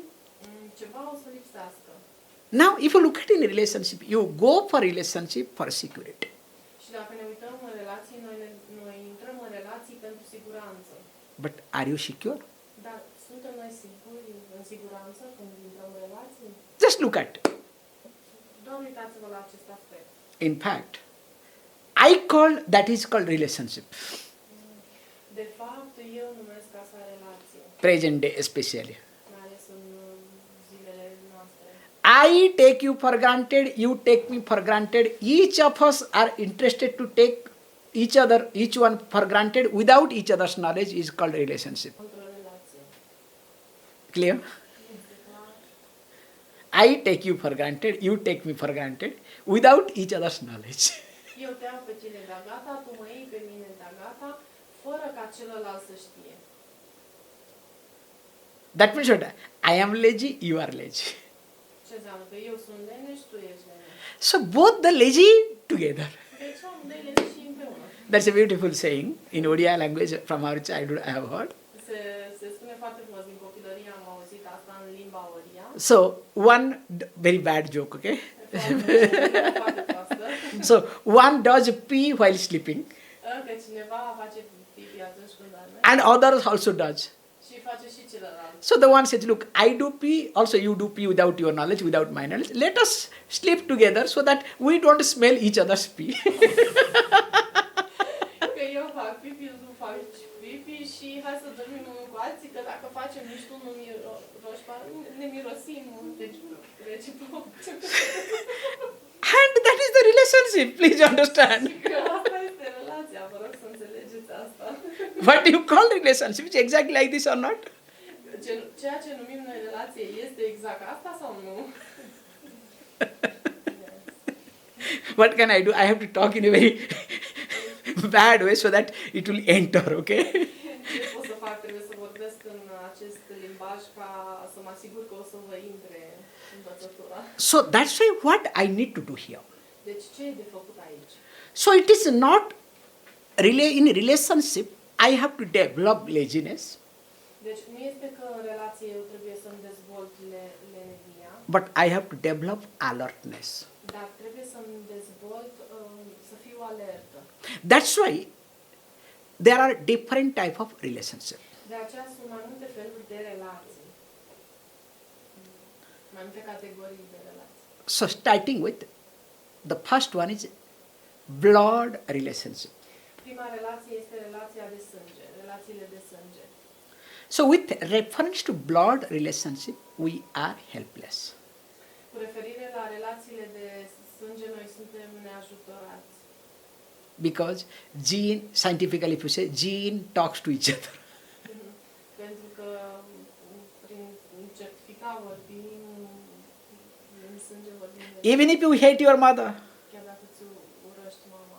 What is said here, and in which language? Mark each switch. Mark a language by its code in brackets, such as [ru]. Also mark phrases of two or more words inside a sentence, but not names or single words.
[ro] Ceva o să lipsească. [en] Now, if you look at in a relationship, you go for relationship for security. [ro] Și dacă ne uităm în relații, noi intrăm în relații pentru siguranță. [en] But are you secure? [ro] Dar suntem noi siguri, în siguranță, când intrăm în relații? [en] Just look at. [ro] Doar uitați-vă la acest aspect. [en] In fact, that is called relationship. [ro] De fapt, eu numesc asta relație. [en] Present day especially. [ro] Mai ales în zilele noastre. [en] I take you for granted, you take me for granted. Each of us are interested to take each one for granted without each other's knowledge is called relationship. [ro] Într-o relație. [en] Clear? [ro] Este clar? [en] I take you for granted, you take me for granted without each other's knowledge. [ro] Eu te iau pe tine de gata, tu mă iei pe mine de gata, fără ca celălalt să știe. [en] That means what? I am lazy, you are lazy. [ro] Ce înseamnă? Că eu sunt leneș, tu ești leneș. [en] So both the lazy together. [ro] Deci amândoi leneși împreună. [en] That's a beautiful saying in Odia language from our childhood I have heard. [ro] Se spune foarte frumos, din copilărie am auzit asta în limba oria. [en] So one very bad joke, okay? [ro] Foarte proastă. [en] So one does pee while sleeping, [ro] Că cineva face pipi atunci când doarme. [en] and others also does. [ro] Și face și celălalt. [en] So the one says, look, I do pee, also you do pee without your knowledge, without my knowledge. Let us sleep together so that we don't smell each other's pee. [ro] Că eu fac pipi, tu faci pipi și hai să dormim unul cu alții, că dacă facem nici tu nu ne mirosim, deci reciproc. [en] And that is the relationship, please understand. [ro] Că asta este relația, vă rog să înțelegeți asta. [en] What you call relationship is exactly like this or not? [ro] Ceea ce numim noi relație este exact asta sau nu? [en] What can I do? I have to talk in a very bad way so that it will enter, okay? [ro] Ce pot să fac? Trebuie să vorbesc în acest limbaj ca să mă asigur că o să vă intre învățătura. [en] So that's why what I need to do here. [ro] Deci ce e de făcut aici? [en] So it is not in relationship I have to develop laziness, [ro] Deci nu este că în relație eu trebuie să-mi dezvolt lenevia, [en] but I have to develop alertness. [ro] dar trebuie să-mi dezvolt, să fiu alertă. [en] That's why there are different type of relationship. [ro] De aceea sunt mai multe feluri de relații. Mai multe categorii de relații. [en] So starting with, the first one is blood relationship. [ro] Prima relație este relația de sânge, relațiile de sânge. [en] So with reference to blood relationship, we are helpless. [ro] Cu referire la relațiile de sânge, noi suntem neajutorați. [en] Because gene, scientifically if you say, gene talks to each other. [ro] Pentru că prin certificat vorbim, în sânge vorbim. [en] Even if you hate your mother, [ro] Chiar dacă ți urăști mama.